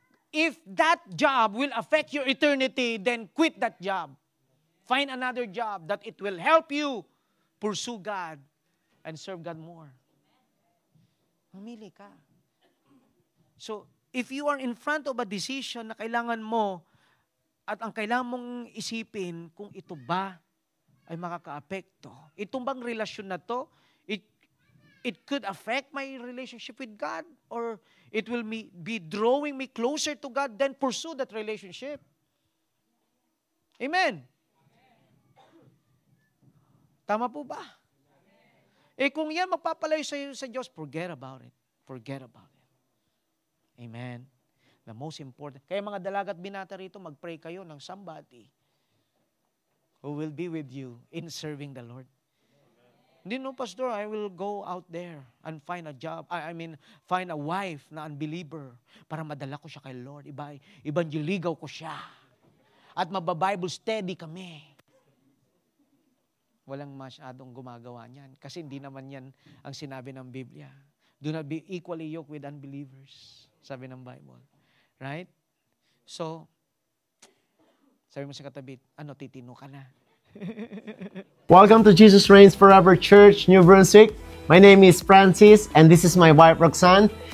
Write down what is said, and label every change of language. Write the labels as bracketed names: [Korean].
[English] If that job will affect your eternity, then quit that job. Find another job that it will help you pursue God and serve God more. [Filipino] Mamili ka. [English] So, if you are in front of a decision [Filipino] na kailangan mo At ang kailangan mong isipin kung ito ba ay makakaapekto. Itong bang relasyon na to, [English] it could affect my relationship with God or it will be drawing me closer to God, then pursue that relationship. Amen. [Filipino] Tama po ba? Kung yan magpapalayo sa Diyos, [English] forget about it. Forget about it. Amen. The most important. [Filipino] Kaya mga dalaga at binata rito, mag-pray kayo ng [English] somebody who will be with you in serving the Lord. [Filipino] Hindi no, [English] Pastor, I will go out there and find a job. Find a wife [Filipino] na unbeliever para madala ko siya kay Lord. Ibanjiligaw ko siya. At mababible study kami. Walang masyadong gumagawa niyan. Kasi hindi naman yan ang sinabi ng Biblia. [English] Do not be equally yoked with unbelievers. [Filipino] Sabi ng Bible. Right? So, sabi mo sa katabi, titino ka na. [English] Welcome to Jesus Reigns Forever Church, New Brunswick. My name is Francis, and this is my wife, Roxanne.